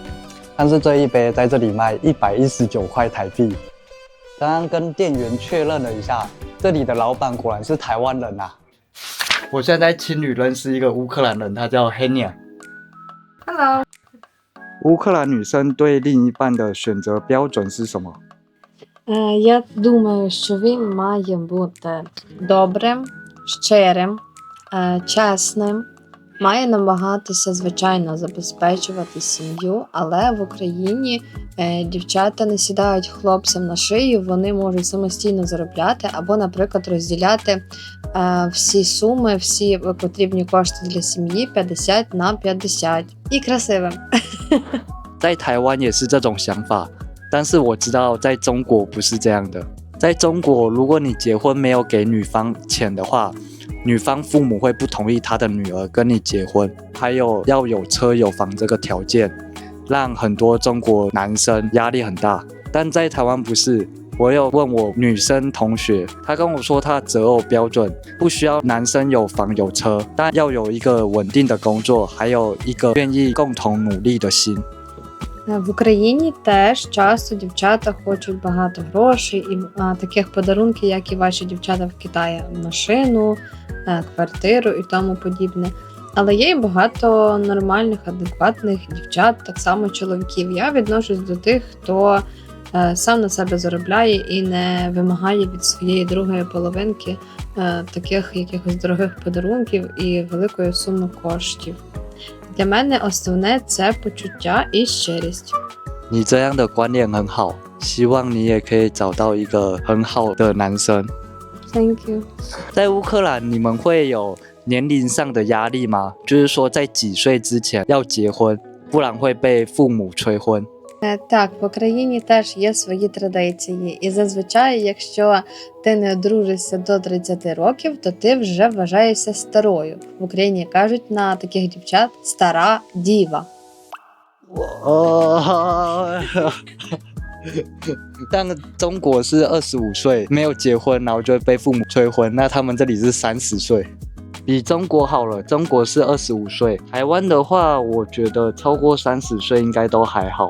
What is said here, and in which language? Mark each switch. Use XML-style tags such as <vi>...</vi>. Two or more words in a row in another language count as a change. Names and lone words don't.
<zh>但是这一杯在这里卖119块台币。刚刚跟店员确认了一下，这里的老板果然是台湾人啊。我现在在青旅认识一个乌克兰人，他叫 Henia。Hello。乌克兰女生对另一半的选择标准是什么？</zh> <uk>Я думаю, що він має бути добрим, щирим, чесним, має намагатися, звичайно, забезпечувати сім'ю, але в Україні дівчата не сідають хлопцям на шию, вони можуть самостійно заробляти або, наприклад, розділяти всі суми, всі потрібні кошти для сім'ї 50/50. І красивим.</uk> <zh>在台湾也是这种想法。但是我知道在中国不是这样的，在中国，如果你结婚没有给女方钱的话，女方父母会不同意她的女儿跟你结婚，还有要有车有房这个条件，让很多中国男生压力很大。但在台湾不是，我有问我女生同学，她跟我说她择偶标准不需要男生有房有车，但要有一个稳定的工作，还有一个愿意共同努力的心。</zh> <uk>В Україні теж часто дівчата хочуть багато грошей і таких подарунків, як і ваші дівчата в Китаї, машину, квартиру і тому подібне. Але є і багато нормальних, адекватних дівчат, так само чоловіків. Я відношусь до тих, хто сам на себе заробляє і не вимагає від своєї другої половинки таких якихось дорогих подарунків і великої суми коштів. Для мене основне це почуття і щирість.</uk> <zh>你这样的观念很好，希望你也可以找到一个很好的男生。</zh> <en>Thank you.</en> <zh>在乌克兰，你们会有年龄上的压力吗？就是说，在几岁之前要结婚，不然会被父母催婚。</zh> <uk>Так, в Україні теж є свої традиції. І зазвичай, якщо ти не одружишся до 30 років, то ти вже вважаєшся старою. В Україні кажуть на таких дівчат «стара діва».</uk> <zh>但中国是25岁没有结婚，然后就会被父母催婚。那他们这里是30岁，比中国好了。中国是25岁，台湾的话，我觉得超过30岁应该都还好。</zh>